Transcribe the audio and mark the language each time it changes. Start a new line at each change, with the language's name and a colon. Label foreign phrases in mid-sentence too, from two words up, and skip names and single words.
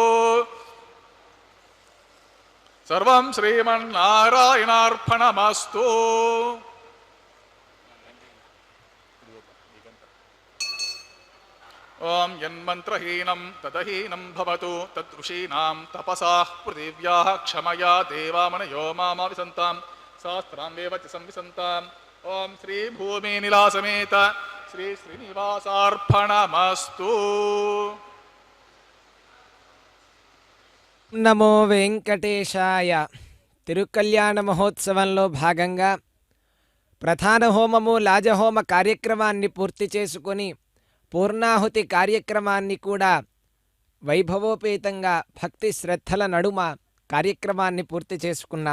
Sanskrit: सर्वं श्रीमन्नारायणार्पणमस्तु ओम यन्मन्त्रहीनं तदहीनं भवतु तदृषीणां तपसाः पृथिव्याः क्षमया देवामनयो मामाविसन्तां शास्त्रां वेव च संविसन्ताम् ओम श्री भूमिनिलासमेत श्री श्रीनिवासार्पणमस्तु నమో వెంకటేశాయ.
Telugu: తిరుకల్యాణ మహోత్సవంలో భాగంగా ప్రధాన హోమము లాజహోమ కార్యక్రమాన్ని పూర్తి చేసుకొని పూర్ణాహుతి కార్యక్రమాన్ని కూడా వైభవోపేతంగా భక్తి శ్రద్ధల నడుమ కార్యక్రమాన్ని పూర్తి చేసుకున్నాం.